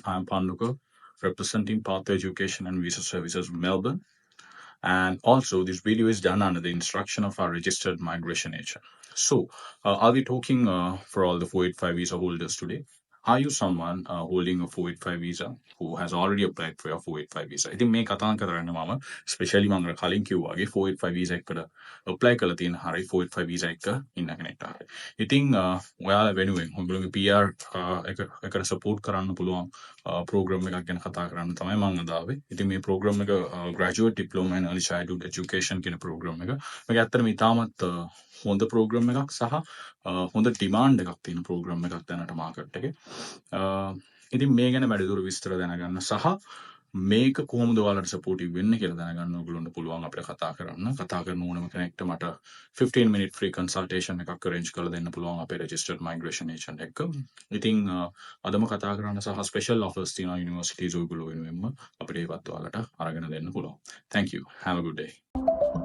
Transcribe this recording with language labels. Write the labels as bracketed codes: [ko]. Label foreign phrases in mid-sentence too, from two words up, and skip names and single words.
[en] I'm Panduka, representing Path Education and Visa Services Melbourne. And also, this video is done under the instruction of our registered migration agent. So, I'll be talking for all the 485 visa holders today. Are you someone holding a 485 visa who has already applied for your 485 visa? [si] ඉතින් මේ කතා කරන්න මම ස්පෙෂලි මම කලින් කිව්වාගේ 485 visa එකකට apply කරලා තියෙන හරිය 485 visa එක ඉන්න කෙනෙක්ට හරිය. ඉතින් ඔයාලා වෙනුවෙන් ඔයගොල්ලෝගේ PR එකට support කරන්න පුළුවන් program එකක් ගැන කතා කරන්න තමයි මම අද ආවේ. ඉතින් මේ program එක [en] graduate diploma in early childhood education [si] කියන program එක. මේක ඇත්තටම ඉතාමත් හොඳ program එකක් සහ හොඳ demand එකක් තියෙන program එකක් දැනට market එකේ. ඉතින් මේ ගැන වැඩිදුර විස්තර දැනගන්න සහ මේක කොහොමද ඔයාලට සපෝටිව් වෙන්නේ කියලා දැනගන්න ඔයගොල්ලන්ට පුළුවන් අපිට කතා කරන්න. කතා කරන ඕනම කෙනෙක්ට මට [en] 15 minute free consultation [si] එකක් arrange කරලා දෙන්න පුළුවන් අපේ [en] registered migration agent [si] එක්ක. ඉතින් අදම කතා කරන්න සහ [en] special offers [si] තියෙනවා universities ඔයගොල්ලෝ වෙනුවෙන්ම අපිට ඒවත් ඔයාලට අරගෙන දෙන්න පුළුවන්. [en] Thank you. Have a good day.